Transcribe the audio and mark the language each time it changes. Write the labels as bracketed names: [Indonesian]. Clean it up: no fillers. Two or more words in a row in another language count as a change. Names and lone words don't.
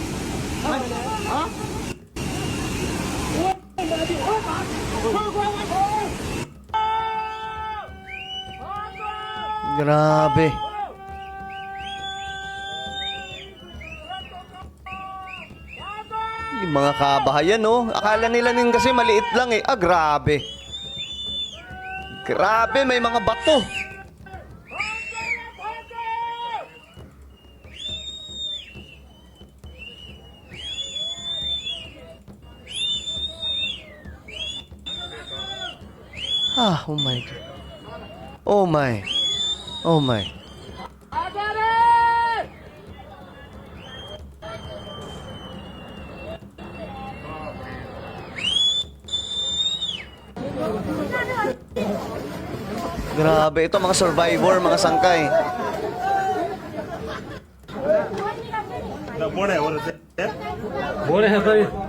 [Filipino] Grabe. Yung mga kabahayan, no? Akala nila din kasi maliit lang eh. Ah, grabe. Grabe, may mga bato. [English] Ah, oh my God. Oh my. Oh my. [Filipino] Grabe, ito mga survivor, mga sangkay. [Hindi] बोले हैं भाई